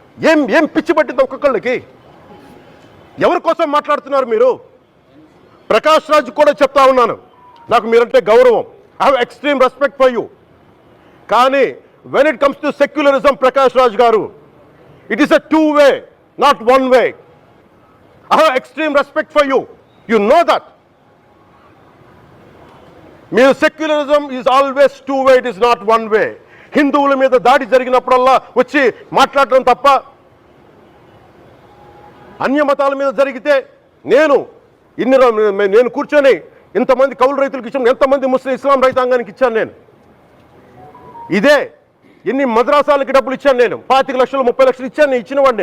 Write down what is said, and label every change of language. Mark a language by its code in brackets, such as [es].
[te] ఏం ఏం పిచ్చి పట్టింది ఒక్కొక్కళ్ళకి? ఎవరి కోసం మాట్లాడుతున్నారు మీరు? ప్రకాష్ రాజ్ కూడా చెప్తా ఉన్నాను, నాకు మీరంటే గౌరవం. [en] I have extreme respect for you. [te] కానీ [en] When it comes to secularism, Prakash Raj garu, it is a two-way, not one-way. I have extreme respect for you. You know that. Mere secularism is always two-way, it is not one-way. [te] హిందువుల మీద దాడి జరిగినప్పుడల్లా వచ్చి మాట్లాడటం తప్ప, అన్య మతాల మీద జరిగితే నేను కూర్చొని ఇంతమంది కౌలు రైతులకు ఇచ్చాను, ఎంతమంది ముస్లిం ఇస్లాం రైతాంగానికి ఇచ్చాను నేను. ఇదే ఎన్ని మద్రాసాలకి డబ్బులు ఇచ్చాను నేను, 25 లక్షలు 30 లక్షలు ఇచ్చాను, నేను ఇచ్చినవాడిని.